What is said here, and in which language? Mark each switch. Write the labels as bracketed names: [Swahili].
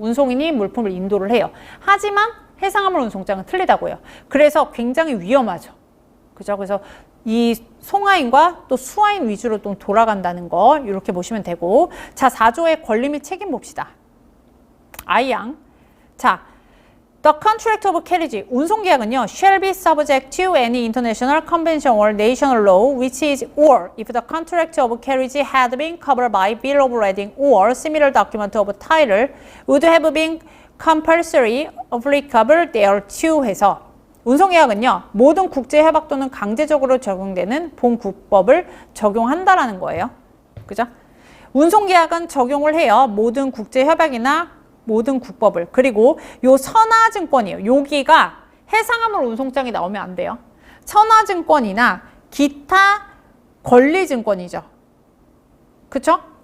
[Korean] 운송인이 물품을 인도를 해요. 하지만 해상화물 운송장은 틀리다고요. 그래서 굉장히 위험하죠. 그죠? 그래서 이 송화인과 또 수화인 위주로 또 돌아간다는 거 이렇게 보시면 되고, 자, 4조의 권리 및 책임 봅시다. I양. [English] 자, The contract of carriage, [Korean] 운송계약은요, [English] shall be subject to any international convention or national law which is, or if the contract of carriage had been covered by bill of lading or similar document of title would have been compulsory applicable thereto [Korean] 해서 운송계약은요, 모든 국제협약 또는 강제적으로 적용되는 본국법을 적용한다라는 거예요. 그죠? 운송계약은 적용을 해요. 모든 국제협약이나 모든 국법을. 그리고 요 선화증권이에요. 여기가 해상화물 운송장이 나오면 안 돼요. 선화증권이나 기타 권리증권이죠. 그쵸?